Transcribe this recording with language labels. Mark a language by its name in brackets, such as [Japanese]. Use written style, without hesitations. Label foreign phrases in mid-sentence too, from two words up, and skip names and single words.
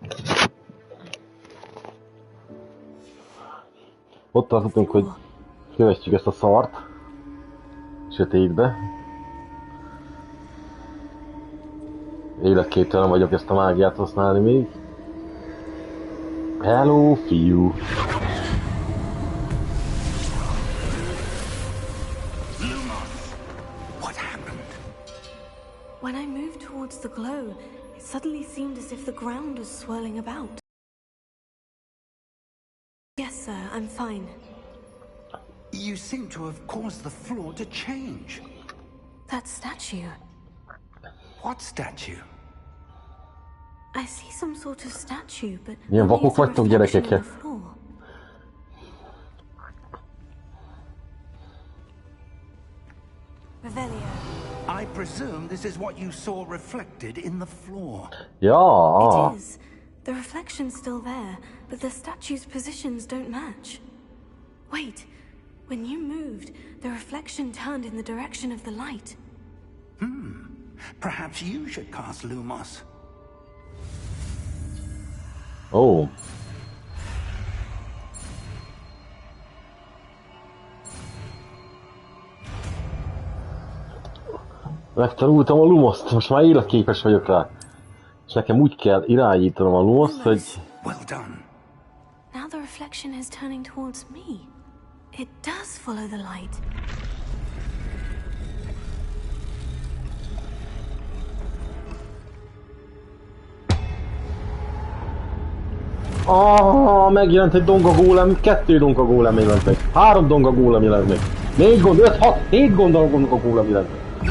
[Hungarian] Ott tartottunk, hogy kövessük ezt a szart. Sötétbe. Életképtelen vagyok ezt a mágiát használni még. Hello, fiú! [English] What happened? When I moved towards the glow, it suddenly seemed as if the ground was swirling about. Yes, sir, I'm fine. You seem to have caused the floor to change. That statue. What statue? I see some sort of statue, but [Hungarian] Milyen [English] only [Hungarian] vakok [English] as a [Hungarian] vagytok, [English] reflection [Hungarian] gyerekek? [English] in the floor. Revelio. I presume this is what you saw reflected in the floor. [Hungarian] Ja! [English] It is. The reflection's still there, but the statue's positions don't match. Wait. When you moved, the reflection turned in the direction of the light. Perhaps you should cast Lumos. [Hungarian] Ó. Megtanultam a Lumoszt, most már életképes vagyok rá. És nekem úgy kell irányítanom a Lumoszt, hogy... [English] Well done. Now the reflection is turning towards me. It does follow the light. [Hungarian] Megjelent egy donga gólem, 2 donga gólem jelent meg. 3 donga gólem jelent meg. 4 gond, 5, 6, 7 donga gólem jelent meg.